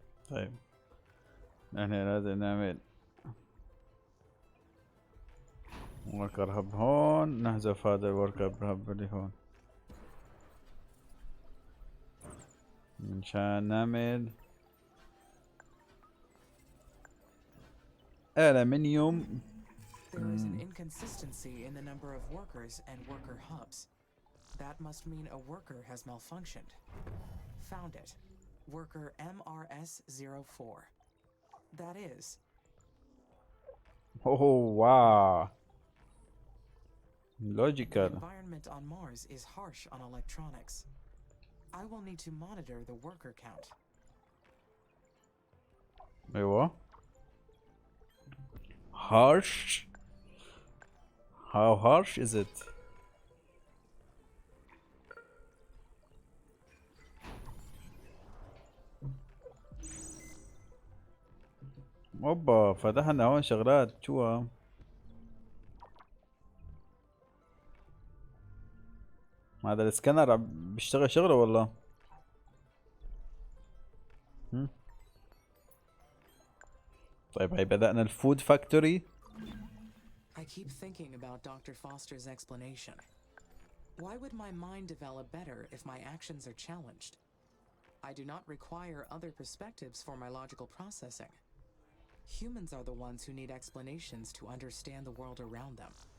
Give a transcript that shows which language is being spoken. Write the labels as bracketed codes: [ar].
[ar] طيب نحن لازم نعمل وركر هب هون، نحذف هذا الوركر هب اللي هون منشان نعمل ألمنيوم. [en] There is an inconsistency in the number of workers and worker hubs. That must mean a worker has malfunctioned. Found it. Worker MRS-04. That is. Oh wow. The logical. environment on Mars is harsh on electronics. I will need to monitor the worker count. ايوه. Harsh. How harsh is it? [ar] اوبا فتحنا هون شغلات شو هذا الاسكانر بيشتغل شغله والله. طيب هي بدأنا الفود فاكتوري. [en] I keep thinking about Dr. Foster's explanation. Why would my mind develop better if my actions are challenged? I do not require other perspectives for my logical processing. Humans are the ones who need explanations to understand the world around them.